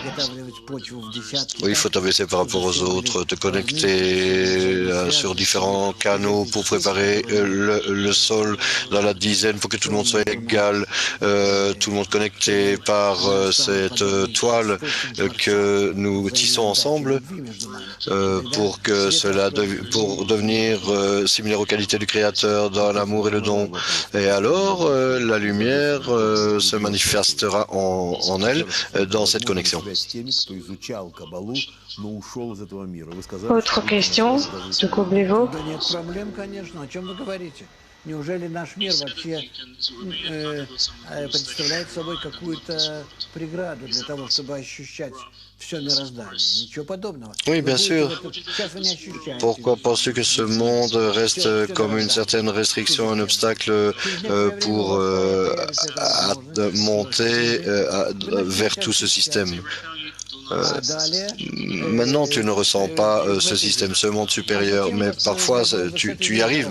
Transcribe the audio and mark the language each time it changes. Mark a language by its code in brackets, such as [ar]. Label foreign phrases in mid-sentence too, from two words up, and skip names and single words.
[fr] Oui, il faut t'abaisser par rapport aux autres, te connecter sur différents canaux pour préparer le sol dans la dizaine pour que tout le monde soit égal, tout le monde connecté par cette toile que nous tissons ensemble pour que pour devenir similaire aux qualités du Créateur dans l'amour et le don. Et alors, la lumière se manifestera en elle dans cette connexion. Autre question de Koblevo. [ru] Неужели наш мир вообще представляет собой какую-то преграду для того, чтобы ощущать все мироздание? Ничего подобного. [fr] Oui, bien sûr. Pourquoi penses-tu que ce monde reste comme une certaine restriction, un obstacle pour monter vers tout ce système? Maintenant, tu ne ressens pas ce système, ce monde supérieur, mais parfois tu y arrives.